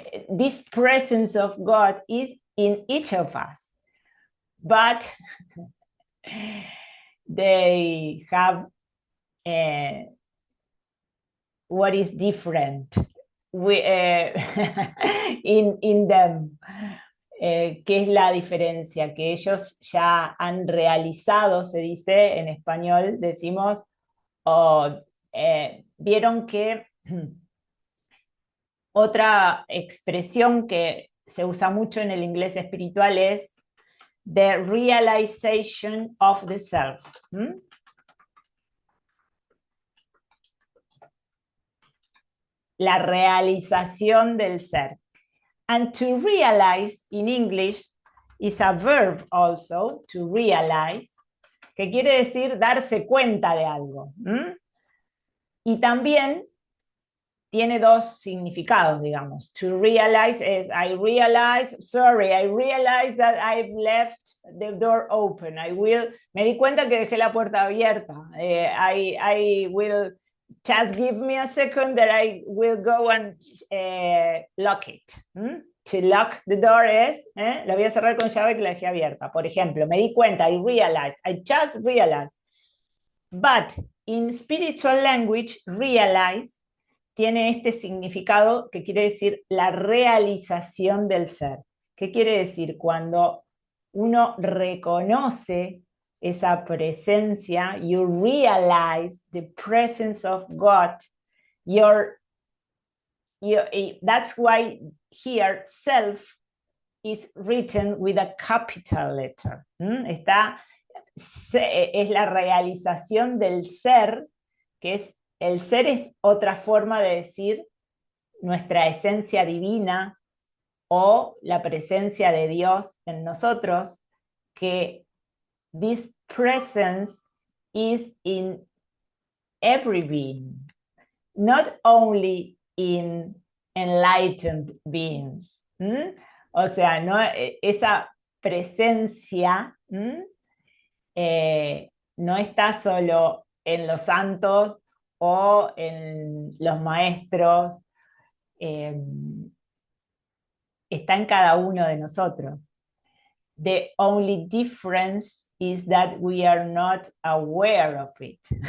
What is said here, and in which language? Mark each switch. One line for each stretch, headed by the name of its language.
English: This presence of God is in each of us, but they have what is different in them.
Spanish: ¿Qué es la diferencia? Que ellos ya han realizado, se dice en español, decimos, vieron que otra expresión que se usa mucho en el inglés espiritual es
English: the realization of the self.
Spanish: La realización del ser.
English: And to realize in English is a verb also, to realize,
Spanish: que quiere decir darse cuenta de algo. Y también tiene dos significados, digamos.
English: To realize is, I realize that I've left the door open.
Spanish: Me di cuenta que dejé la puerta abierta.
English: I will, just give me a second that I will go and lock it. To lock the door
Spanish: es, la voy a cerrar con llave que la dejé abierta. Por ejemplo, me di cuenta,
English: I just realized. But in spiritual language,
Spanish: realize tiene este significado que quiere decir la realización del ser. ¿Qué quiere decir? Cuando uno reconoce esa presencia,
English: you realize the presence of God, that's why here self is written with a capital letter.
Spanish: Es la realización del ser, que es, el ser es otra forma de decir nuestra esencia divina o la presencia de Dios en nosotros, que
English: this presence is in every being, not only in enlightened beings.
Spanish: O sea, ¿no? Esa presencia no está solo en los santos o en los maestros, está en cada uno de nosotros.
English: The only difference is that we are not aware of it.